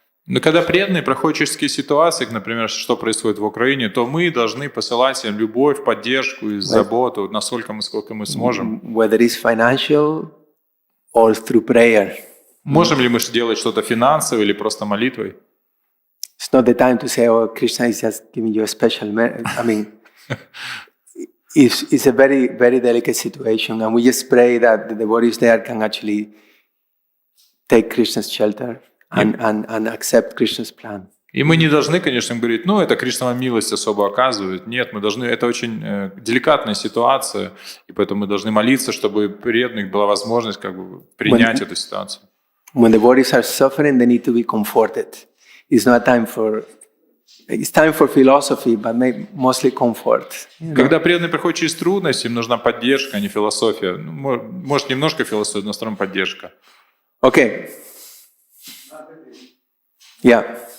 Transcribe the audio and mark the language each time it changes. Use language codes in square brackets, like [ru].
[ru] но когда преданные проходят через такие ситуации, например, что происходит в Украине, то мы должны посылать им любовь, поддержку и заботу, насколько сколько мы сможем. [en] Whether it's financial or through prayer. [ru] Можем ли мы делать что-то финансово или просто молитвой? [en] It's not the time to say, oh, Krishna is just giving you a special I mean, it's a very, very delicate situation, and we just pray that the devotees there can actually take Krishna's shelter and accept Krishna's plan. [ru] И мы не должны, конечно, говорить, это Кришна вам милость особо оказывает. Нет, мы должны, это очень деликатная ситуация, и поэтому мы должны молиться, чтобы преданных была возможность принять эту ситуацию. [en] When the devotees are suffering, they need to be comforted. It's time for philosophy, but mostly comfort. [ru] Когда преданные приходят через трудности, им нужна поддержка, а не философия. Может, немножко философия, но в основном поддержка. [en] Okay. Yeah.